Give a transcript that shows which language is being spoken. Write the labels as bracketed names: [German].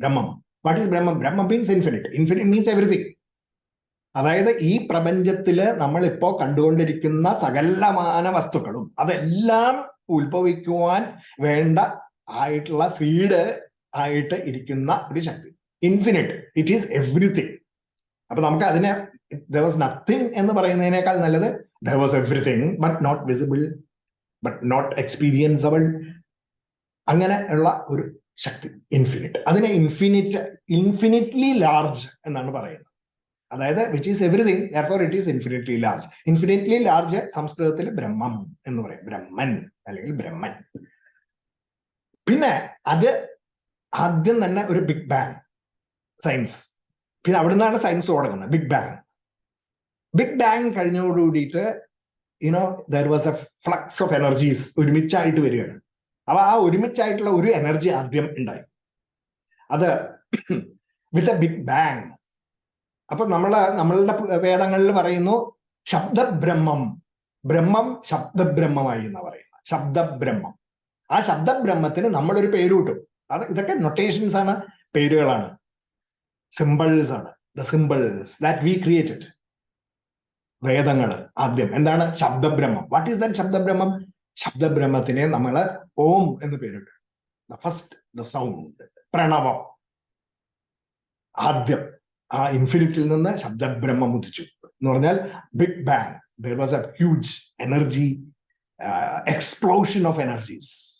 [English] ബ്രഹ്മം. What is ബ്രഹ്മം? ബ്രഹ്മം means infinite. Infinite means everything. [Malayalam] അതായത് ഈ പ്രപഞ്ചത്തില് നമ്മൾ ഇപ്പോ കണ്ടുകൊണ്ടിരിക്കുന്ന സകലമാന വസ്തുക്കളും അതെല്ലാം ഉത്ഭവിക്കുവാൻ വേണ്ട ആയിട്ടുള്ള സീഡ് ആയിട്ട് ഇരിക്കുന്ന ഒരു ശക്തി. [English] Infinite. It is everything. [Malayalam] അപ്പൊ നമുക്ക് അതിനെ [English] there was nothing [Malayalam] എന്ന് പറയുന്നതിനേക്കാൾ നല്ലത് [English] there was everything but not visible, but not experienceable. [Malayalam] അങ്ങനെ ഉള്ള ഒരു ശക്തി ഇൻഫിനിറ്റ്. അതിനെ ഇൻഫിനിറ്റ്ലി ലാർജ് എന്നാണ് പറയുന്നത്. അതായത് [English] Which is everything, therefore it is infinitely large. [Malayalam] Infinitely large സംസ്കൃതത്തിൽ ബ്രഹ്മം എന്ന് പറയും. ബ്രഹ്മൻ അല്ലെങ്കിൽ ബ്രഹ്മൻ. പിന്നെ അത് ആദ്യം തന്നെ ഒരു ബിഗ് ബാങ് സയൻസ്. പിന്നെ അവിടെ നിന്നാണ് സയൻസ് തുടങ്ങുന്നത്. Big bang. [English] big bang കഴിഞ്ഞോടുകൂടിയിട്ട് there was a flux of energies [Malayalam] ഒരുമിച്ചായിട്ട് വരികയാണ്. അപ്പൊ ആ ഒരുമിച്ചായിട്ടുള്ള ഒരു എനർജി ആദ്യം ഉണ്ടായി. അത് വിത്ത് എ ബിഗ് ബാങ്. അപ്പൊ നമ്മളുടെ വേദങ്ങളിൽ പറയുന്നു ശബ്ദബ്രഹ്മം. ബ്രഹ്മം ശബ്ദബ്രഹ്മമായി എന്ന് പറയുന്നത്. ശബ്ദബ്രഹ്മം. ആ ശബ്ദബ്രഹ്മത്തിന് നമ്മളൊരു പേര് കിട്ടും. ഇതൊക്കെ നൊട്ടേഷൻസ് ആണ്, പേരുകളാണ്, സിമ്പിൾസ് ആണ്. [English] The symbols that we created. [Malayalam] വേദങ്ങൾ ആദ്യം എന്താണ്? ശബ്ദബ്രഹ്മം. [English] what is that [Malayalam] ശബ്ദബ്രഹ്മം? ശബ്ദബ്രഹ്മത്തിനെ നമ്മൾ ഓം എന്ന് പേരിട്ടു. The sound, Pranavam. ആദ്യം ആ ഇൻഫിനിറ്റിൽ നിന്ന് ശബ്ദബ്രഹ്മം ഉദിച്ചു എന്ന് പറഞ്ഞാൽ big bang. [English] there was a huge energy explosion of energies.